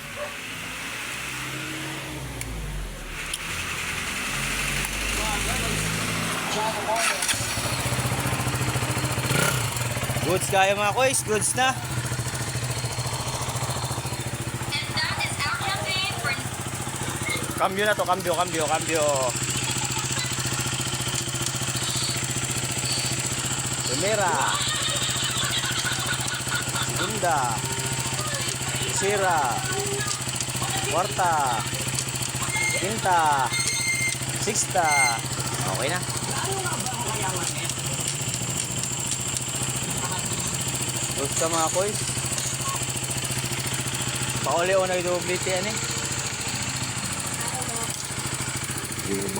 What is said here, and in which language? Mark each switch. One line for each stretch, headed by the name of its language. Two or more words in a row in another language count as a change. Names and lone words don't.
Filipino: Goods kaya mga kuys, goods na. Cambio na to, cambio. Primera, segunda, tercera, cuarta, quinta, sexta. Okay na. Gusto mga koys. Pauli o na i-double yan eh.